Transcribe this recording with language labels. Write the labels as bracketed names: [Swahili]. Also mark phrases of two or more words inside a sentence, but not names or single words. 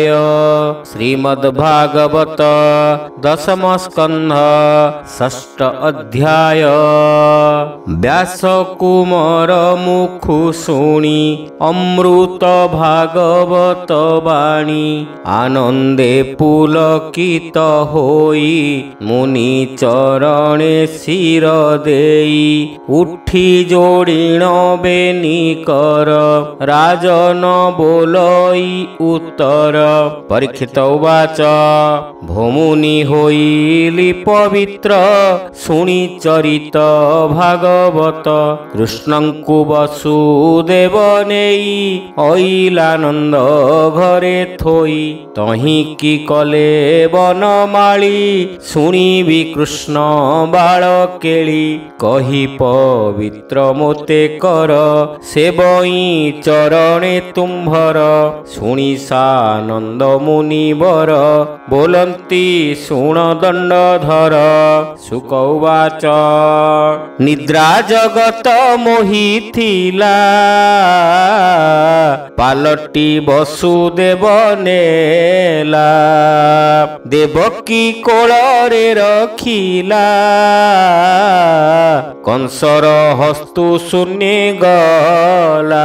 [Odia] ଶ୍ରୀମଦ୍ଭାଗବତ ଦଶମ ସ୍କନ୍ଧ ଷଷ୍ଠ ଅଧ୍ୟାୟ। ବ୍ୟାସ କୁମାର ମୁଖୁ ଶୁଣି ଅମୃତ ଭାଗବତ ବାଣୀ ଆନନ୍ଦେ ପୁଲକିତ ହୋଇ ମୁନି ଚରଣେ ଶିର ଦେଇ ଉଠି ଯୋଡ଼ିଣ ବେନି କର ରାଜନ ବୋଲଇ ଉତ୍ତର। ପରୀକ୍ଷିତ ଉବାଚ ଭୂମୁନି ହୋଇଲି ପବିତ୍ର ଶୁଣି ଚରିତ ଭାଗବତ କୃଷ୍ଣଙ୍କୁ ବସୁଦେବ ନେଇ ଅଇଲାନନ୍ଦ ଘରେ ଥୋଇ ତହି କି କଲେ ବନମାଳୀ ଶୁଣିବି କୃଷ୍ଣ ବାଳ କେଳି କହି ପବିତ୍ର ମୋତେ କର ସେବଇ ଚରଣେ ତୁମ୍ଭର। ଶୁଣି ସାନନ୍ଦ ମୁନିବର ବୋଲନ୍ତି ଶୁଣ ଦଣ୍ଡଧର। ଶୁକ ଉବାଚ ନିଦ୍ରା ଜଗତ ମୋହିଥିଲା ପାଲଟି ବସୁଦେବ ନେଲା ଦେବକୀ କୋଳରେ ରଖିଲା କଂସର ହସ୍ତୁ ଶୂନ୍ୟ ଗଲା।